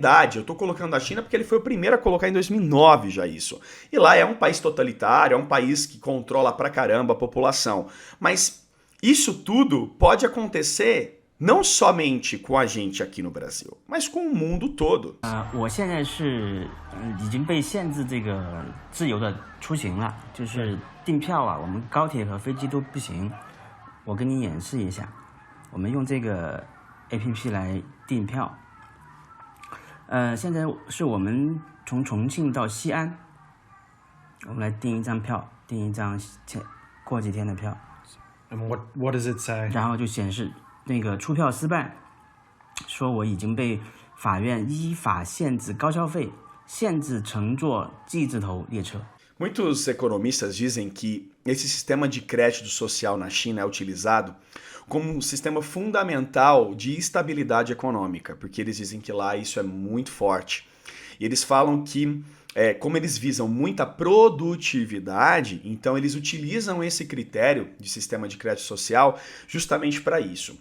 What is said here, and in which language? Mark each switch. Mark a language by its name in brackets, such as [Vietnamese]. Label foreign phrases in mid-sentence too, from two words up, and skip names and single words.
[Portuguese] Eu estou colocando a China porque ele foi o primeiro a colocar em 2009 já isso. E lá é um país totalitário, é um país que controla pra caramba a população. Mas isso tudo pode acontecer não somente com a gente aqui no Brasil, mas com o mundo todo. [Chinese] 我现在是已经被限制这个自由的出行了，就是订票啊，我们高铁和飞机都不行。我跟你演示一下，我们用这个 APP 来订票。现在是我们从重庆到西安，我们来订一张票，订一张过几天的票。 [English] And what does it say? [Chinese] 然后就显示那个出票失败，说我已经被法院依法限制高消费，限制乘坐 G 字头列车。 [Portuguese] Muitos economistas dizem que esse sistema de crédito social na China é utilizado como um sistema fundamental de estabilidade econômica, porque eles dizem que lá isso é muito forte. E eles falam que, como eles visam muita produtividade, então eles utilizam esse critério de sistema de crédito social justamente para isso.